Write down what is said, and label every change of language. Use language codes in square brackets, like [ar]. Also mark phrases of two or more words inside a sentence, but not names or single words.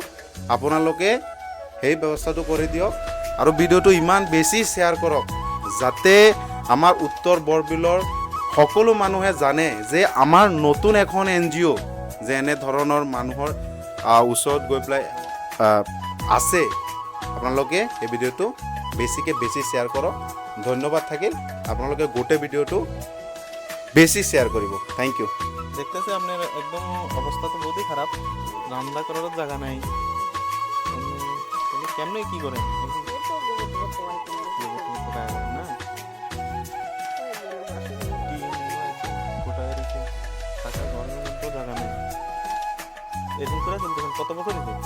[as] আপোনালোকে সেই ব্যৱস্থাটো কৰি দিয়ক আৰু ভিডিঅ'টো ইমান বেছি শ্বেয়াৰ কৰক, যাতে আমাৰ উত্তৰ বৰবিলৰ সকলো মানুহে জানে যে আমাৰ নতুন এখন NGO যে এনেধৰণৰ মানুহৰ ওচৰত গৈ পেলাই আছে। আপোনালোকে এই ভিডিঅ'টো বেছি শ্বেয়াৰ কৰক। ধন্যবাদ থাকিল। আপোনালোকে গোটেই ভিডিঅ'টো বেশি শেয়ার করব। [en] thank you. [bn] দেখতেছে আপনার একদম অবস্থা তো বহুতই খারাপ, রান্না করার জায়গা নাই। কেমনে কি করেন? কত বছর হয়েছে?